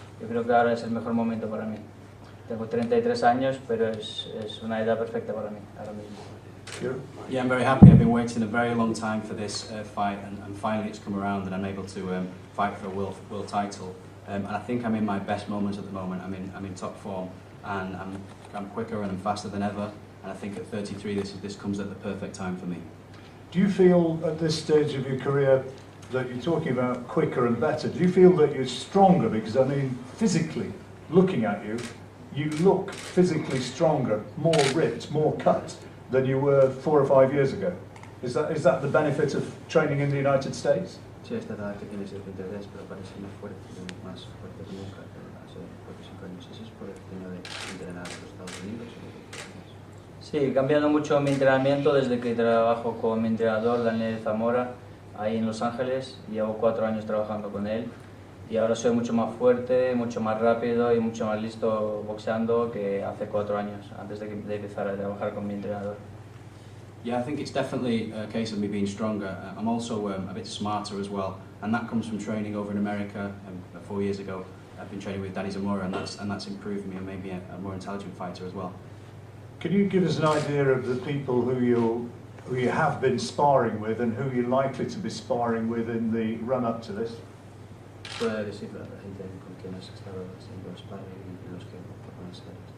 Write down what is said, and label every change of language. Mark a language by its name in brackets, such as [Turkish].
[Spanish] Yo creo que ahora es el mejor momento para mí. Tengo 33 años, pero es una edad perfecta para mí ahora mismo. [English] Yeah, I'm very happy. I've been waiting a very long time for this fight, and finally it's come around, and I'm able to fight for a world title. And I think I'm in my best moments at the moment. I'm in top form, and I'm quicker and I'm faster than ever. And I think at 33, this comes at the perfect time for me. Do you feel at this stage of your career that you're talking about quicker and better? Do you feel that you're stronger? Because I mean, physically, looking at you, you look physically stronger, more ripped, more cut than you were 4 or 5 years ago. Is that the benefit of training in the United States? [Spanish] Sí, esta edad que tienes el 23, pero parece más fuerte que nunca hace 4 o 5 años. ¿Eso es por el tema de entrenar en los Estados Unidos? Sí, he cambiado mucho mi entrenamiento desde que trabajo con mi entrenador Daniel Zamora ahí en Los Ángeles. Llevo 4 años trabajando con él y ahora soy mucho más fuerte, mucho más rápido y mucho más listo boxeando que hace 4 años antes de empezar a trabajar con mi entrenador. [English] Yeah, I think it's definitely a case of me being stronger. I'm also a bit smarter as well, and that comes from training over in America. 4 years ago, I've been training with Danny Zamora, and that's improved me and made me a more intelligent fighter as well. Can you give us an idea of the people who you have been sparring with and who you're likely to be sparring with in the run-up to this? [Spanish] Puede decir la gente con quien has estado haciendo sparring y los que van a estar